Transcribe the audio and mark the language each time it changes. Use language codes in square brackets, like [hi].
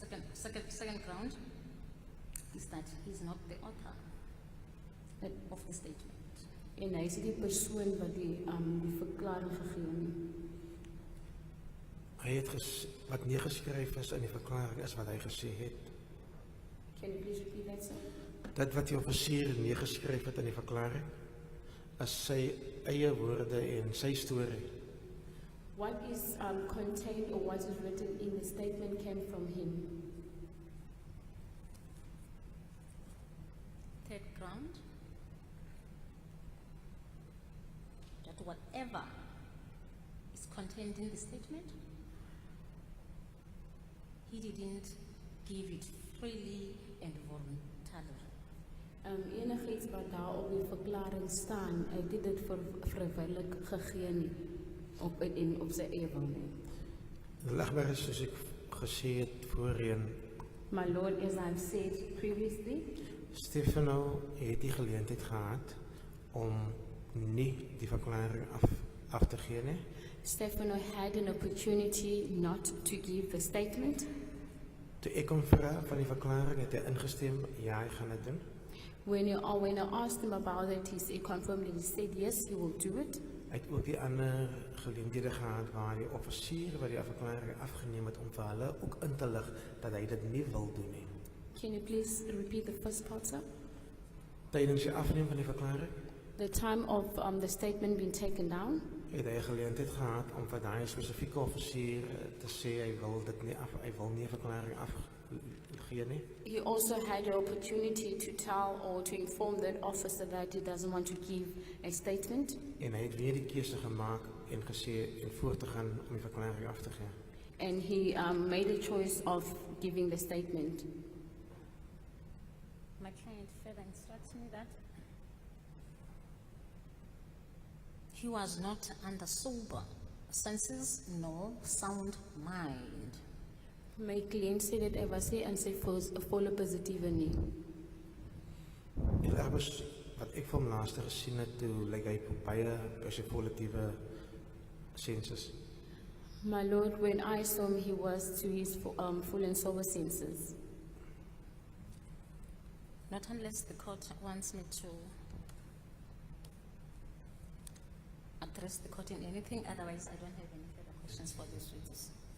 [en] Second ground is that he's not the author [af] Dat- [en] of the statement. [af] En hy is nie die persoon wat die verklaring gegee het nie. Hij het wat neergeskryf is in die verklaring is wat hij gezegd heeft. [en] Can you please repeat that, sir? [af] Dat wat die officier neergeskryf het in die verklaring, is sy eie woorde en sy storie. [en] What is contained or what is written in the statement came from him. Third ground, that whatever is contained in the statement, he didn't give it freely and voluntarily. [af] Enigiets wat daar op die verklaring staan, hy het dit vrywillig gegee nie, op sy eie wil nie. Lagbaar is soos ek gesê het voorheen, [en] My lord, as I've said previously, [af] Stefano het die geleentheid gehad om nie die verklaring af te gee nie. [en] Stefano had an opportunity not to give the statement. [af] Toe ek hom vra van die verklaring, het hy ingestem, ja, hy gaan dit doen. [en] When I asked him about it, he confirmed and he said yes, he will do it. [af] Hy het ook die ander geleenthede gehad waar die offisier wat die verklaring afgeneem het om vir hulle ook in te lig dat hy dit nie wil doen nie. [en] Can you please repeat the first part, sir? [af] Tydens die afneem van die verklaring [en] The time of the statement being taken down, [af] het hy 'n geleentheid gehad om vir daai spesifieke offisier te sê hy wil dit nie hy wil nie 'n verklaring afgee nie. [en] he also had the opportunity to tell or to inform that officer that he doesn't want to give a statement. [af] En hy het weer die keuse gemaak en gesê en voort te gaan om die verklaring af te gee. [en] And he made a choice of giving the statement. My client further instructs me that he was not under sober senses nor sound mind. [af] My cliënt sê dat hy was nie in sy volle positiewe nie. En ergens wat ek van hom laaste gesien het, toe lyk hy baie positiewe senses. [en] My lord, when I saw him, he was to his full and sober senses. Not unless the court wants me to address the court in anything, otherwise I don't have any further questions for this witness.